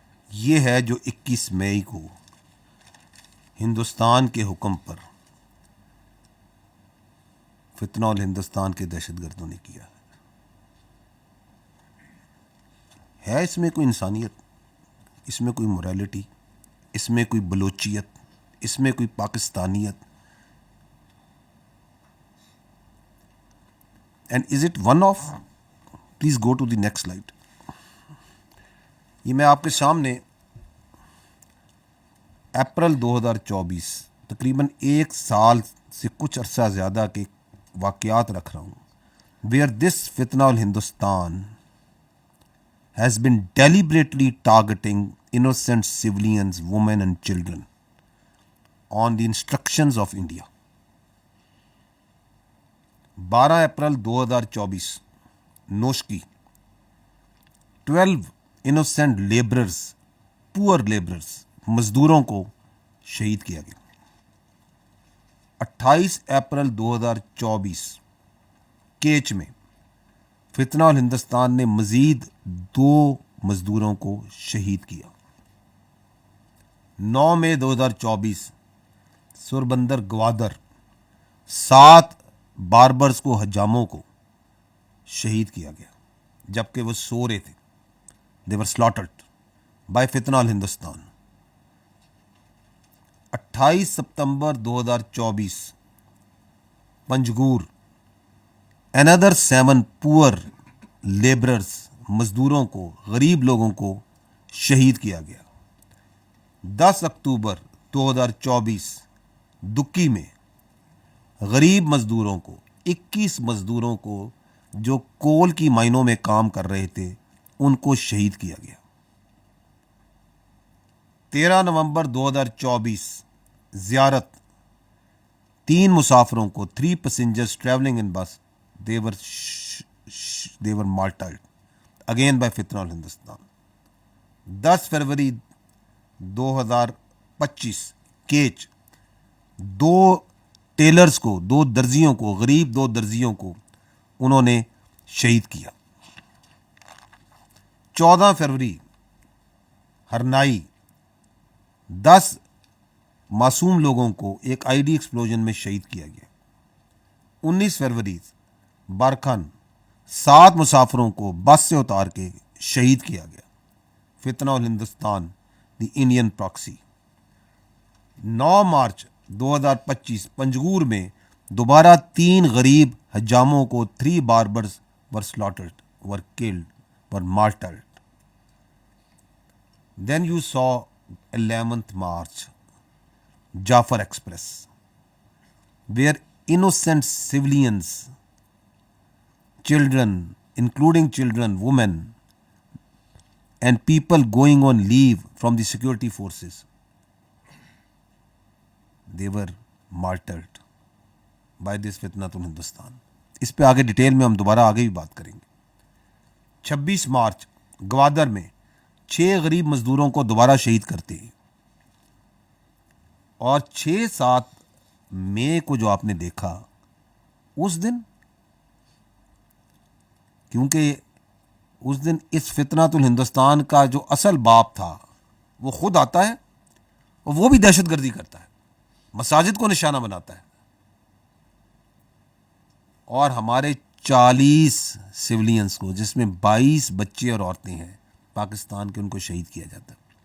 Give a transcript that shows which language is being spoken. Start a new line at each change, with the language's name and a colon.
Urdu: یہ ہے جو 21 مئی کو ہندوستان کے حکم پر فتنہ الہندوستان کے دہشت گردوں نے کیا ہے اس میں کوئی انسانیت، اس میں کوئی موریلٹی، اس میں کوئی بلوچیت، اس میں کوئی پاکستانیت؟
English: And is it one of? Please go to the next slide.
Urdu: یہ میں آپ کے سامنے اپریل 2024 تقریباً 1 سال سے کچھ عرصہ زیادہ کے واقعات رکھ رہا ہوں.
English: Where this Fitna al Hindustan has been deliberately targeting innocent civilians, women and children on the instructions of India.
Urdu: 12 April 2024 Noshki 12
English: innocent laborers, poor laborers,
Urdu: مزدوروں کو شہید کیا گیا. 28 اپریل 2024 کیچ میں فتنہ الہندوستان نے مزید 2 مزدوروں کو شہید کیا. 9 مئی 2024 سوربندر گوادر 7 باربرز کو، حجاموں کو شہید کیا گیا جبکہ وہ سو رہے تھے.
English: They were slaughtered by Fitna al-Hindustan.
Urdu: 28 September 2024 Panjgur
English: another 7 poor laborers،
Urdu: مزدوروں کو، غریب لوگوں کو شہید کیا گیا. 10 اکتوبر 2024 دکی میں غریب مزدوروں کو، 21 مزدوروں کو جو کول کی مائنوں میں کام کر رہے تھے ان کو شہید کیا گیا.
English: 13 نومبر 2024 زیارت 3
Urdu: مسافروں کو،
English: 3 passengers traveling in bus, they were martyred again by Fitna al-Hindustan.
Urdu: 10 February 2025 catch 2 tellers کو، 2 درزیوں کو، غریب 2 درزیوں کو انہوں نے شہید کیا. 14 فروری ہرنائی 10 معصوم لوگوں کو ایک آئی ڈی ایکسپلوژن میں شہید کیا گیا. 19 فروری بارکھن 7 مسافروں کو بس سے اتار کے شہید کیا گیا.
English: Fitna al Hindustan the Indian proxy.
Urdu: 9 March 2025 Panjgur میں دوبارہ 3 غریب حجاموں کو، 3 باربرز
English: were slaughtered, were killed, were martyred. Then you saw 11th March, Jafar Express, where innocent civilians, children, including children, women, and people going on leave from the security forces, they were martyred by this fitnatul Hindustan.
Urdu: اس پہ آگے detail میں ہم دوبارہ آگے بھی بات کریں گے. 26 مارچ گوادر میں 6 غریب مزدوروں کو دوبارہ شہید کرتے ہیں. اور 6-7 مئی کو جو آپ نے دیکھا اس دن، کیونکہ اس دن اس فتنۃ الہندوستان کا جو اصل باپ تھا وہ خود آتا ہے اور وہ بھی دہشت گردی کرتا ہے، مساجد کو نشانہ بناتا ہے، اور ہمارے 40 سولینس کو، جس میں 22 بچے اور عورتیں ہیں پاکستان کے، ان کو شہید کیا جاتا ہے.